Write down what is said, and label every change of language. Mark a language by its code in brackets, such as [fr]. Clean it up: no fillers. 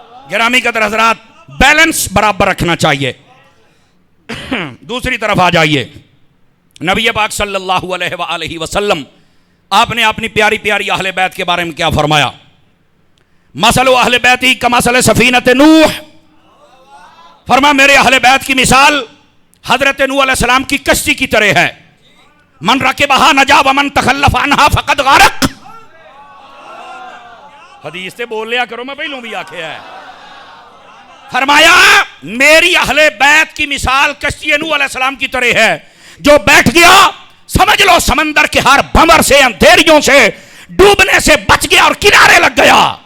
[ur] گرامی قدر حضرات, بیلنس برابر رکھنا چاہیے. دوسری طرف آ جائیے, نبی پاک صلی اللہ علیہ وآلہ وسلم آپ نے اپنی پیاری پیاری اہل بیت کے بارے میں کیا فرمایا؟ [ar] مثل اہل بیتی کمثل سفینۃ نوح, [ur] فرما میرے اہل بیت کی مثال حضرت نوح علیہ السلام کی کشتی کی طرح ہے. [ar] من رکبہا نجا ومن تخلف عنہا فقد غرق. [ur] حدیث سے بول لیا کرو, [pa] میں پہلوں بھی آکھے ہے. [ur] فرمایا میری اہل بیت کی مثال کشتی نوح علیہ السلام کی طرح ہے, جو بیٹھ گیا سمجھ لو سمندر کے ہر بھنور سے, اندھیریوں سے, ڈوبنے سے بچ گیا اور کنارے لگ گیا.